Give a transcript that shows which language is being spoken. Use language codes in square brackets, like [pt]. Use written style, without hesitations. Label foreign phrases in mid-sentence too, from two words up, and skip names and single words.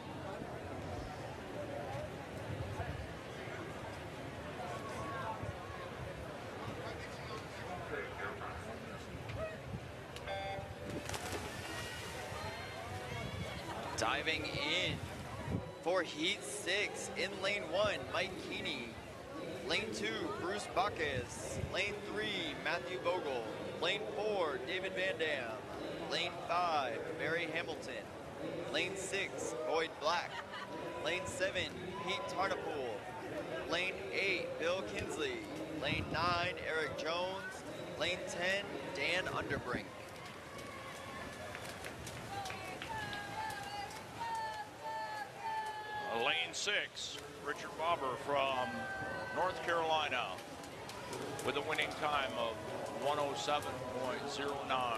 [en] Diving in for Heat 6 in lane 1, Mike Keeney. Lane 2, Bruce Bacchus. Lane 3, Matthew Vogel. Lane 4, David Van Dam. Lane 5, Barry Hamilton. Lane 6, Boyd Black. Lane 7, Pete Tarnapool. Lane 8, Bill Kinsley. Lane 9, Eric Jones. Lane 10, Dan Underbrink. Lane 6, Richard Bobber from North Carolina with a winning time of 107.09.